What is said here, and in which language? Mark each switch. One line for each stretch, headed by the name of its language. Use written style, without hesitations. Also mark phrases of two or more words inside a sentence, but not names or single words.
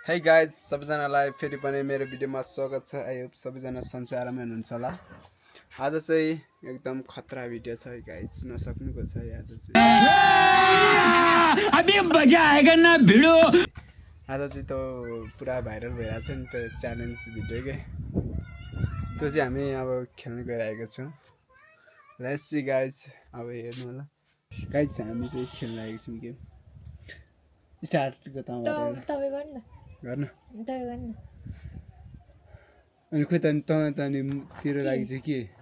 English: Hey guys,
Nepali: सबैजनालाई फेरि पनि मेरो भिडियोमा स्वागत छ।
English: I hope
Nepali: सबैजना सन्चै आरामै हुनुहुन्छ होला। आज चाहिँ एकदम खतरा भिडियो छ गाइस, नसक्नुको छ आज चाहिँ।
Hindi: अभी मजा आएगा ना भिडियो।
Nepali: आज चाहिँ त पुरा भाइरल भइरहेको छ नि त
English: challenge video
Nepali: के। त्यो चाहिँ हामी अब खेल्न गइरहेको छौँ।
English: let's see guys,
Nepali: अब हेर्नु होला। गाइस हामी चाहिँ खेल्न लागेको छौँ गेम। स्टार्ट गर्नु गर्न अनि खोइ तँतिर लागि चाहिँ के